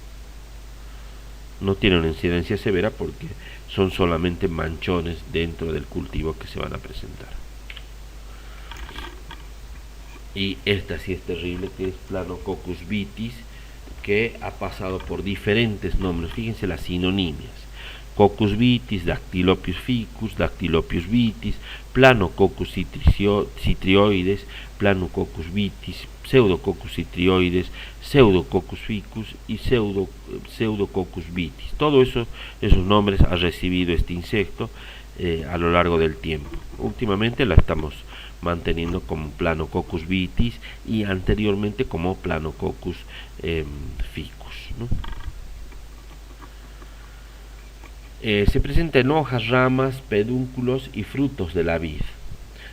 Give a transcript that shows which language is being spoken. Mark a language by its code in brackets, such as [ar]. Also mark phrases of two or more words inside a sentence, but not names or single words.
[es] No tienen una incidencia severa porque son solamente manchones dentro del cultivo que se van a presentar. Y esta sí es terrible, que es Planococcus vitis, que ha pasado por diferentes nombres. Fíjense las sinonimias: Coccus vitis, Dactylopius ficus, Dactylopius vitis, Planococcus citrioides, Planococcus vitis, Pseudococcus citrioides, Pseudococcus ficus y Pseudococcus vitis. Todos esos nombres ha recibido este insecto a lo largo del tiempo. Últimamente la estamos manteniendo como Planococcus vitis y anteriormente como Planococcus ficus, ¿no? Se presenta en hojas, ramas, pedúnculos y frutos de la vid.